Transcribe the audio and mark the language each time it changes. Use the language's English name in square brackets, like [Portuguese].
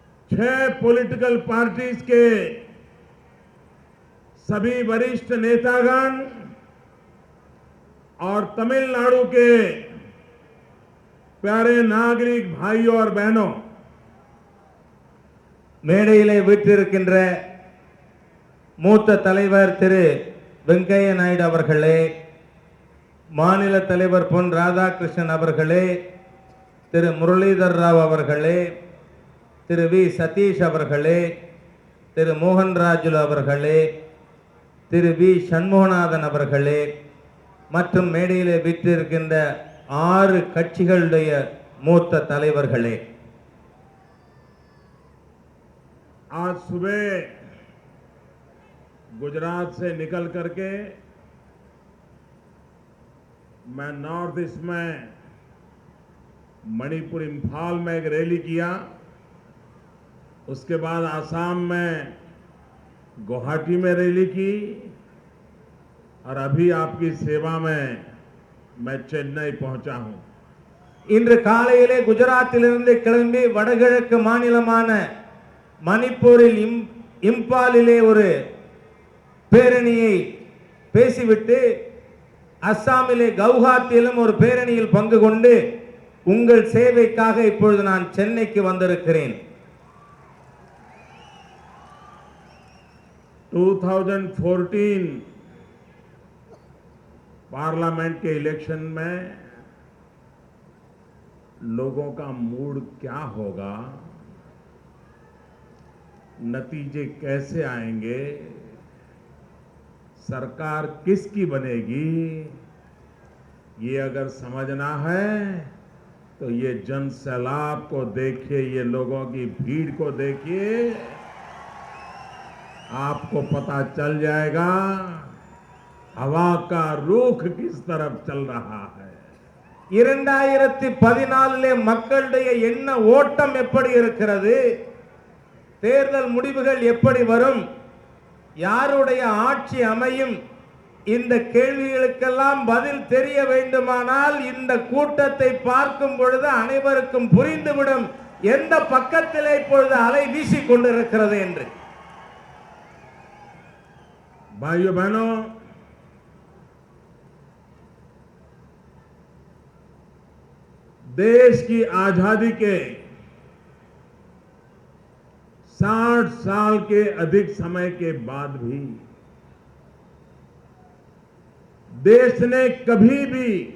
[Hindi] छह political parties के सभी वरिष्ठ नेतागण और तमिलनाडु के प्यारे नागरिक भाइयों और बहनों, [Tamil] மேடையிலே வீற்றிருக்கின்ற மூத்த தலைவர் திரு வெங்கையா நாயுடு அவர்களே, மாநில தலைவர் பொன் ராதாகிருஷ்ணன் அவர்களே, திரு முரளிதர் ராவ் அவர்களே, திரு வி சதீஷ் அவர்களே, திரு மோகன் ராஜுலு அவர்களே, திரு வி சண்முகநாதன் அவர்களே மற்றும் மேடையிலே வீற்றிருக்கின்ற 6 கட்சிகளுடைய மூத்த தலைவர்களே, [Hindi] आज सुबह गुजरात से निकल करके मैं नॉर्थ ईस्ट में मणिपुर इंफाल में एक रैली किया. उसके बाद आसाम में गुवाहाटी में रैली की और अभी आपकी सेवा में मैं चेन्नई पहुंचा हूं. [Tamil] இன்று காலையிலே குஜராத்திலிருந்து கிளம்பி வடகிழக்கு மாநிலமான மணிப்பூரில் இம்பாலிலே ஒரு பேரணியை பேசிவிட்டு அஸ்ஸாமிலே கவுஹாத்தியிலும் ஒரு பேரணியில் பங்கு கொண்டு உங்கள் சேவைக்காக இப்பொழுது நான் சென்னைக்கு வந்திருக்கிறேன். [Hindi] 2014 पार्लियामेंट के इलेक्शन में लोगों का मूड क्या होगा, नतीजे कैसे आएंगे, सरकार किसकी बनेगी, ये अगर समझना है तो ये जन सैलाब को देखिए, ये लोगों की भीड़ को देखिए, आपको पता चल जाएगा हवा का रुख किस तरफ चल रहा है. [Tamil] 2014 மக்களுடைய எண்ண ஓட்டம் எப்படி இருக்கிறது, தேர்தல் முடிவுகள் எப்படி வரும், யாருடைய ஆட்சி அமையும், இந்த கேள்விகளுக்கெல்லாம் பதில் தெரிய வேண்டுமானால் இந்த கூட்டத்தை பார்க்கும் பொழுது அனைவருக்கும் புரிந்துவிடும் எந்த பக்கத்திலே இப்பொழுது அலை வீசிக் கொண்டிருக்கிறது என்று. [Hindi] भाइयों बहनों, देश की आजादी के 60 साल के अधिक समय के बाद भी देश ने कभी भी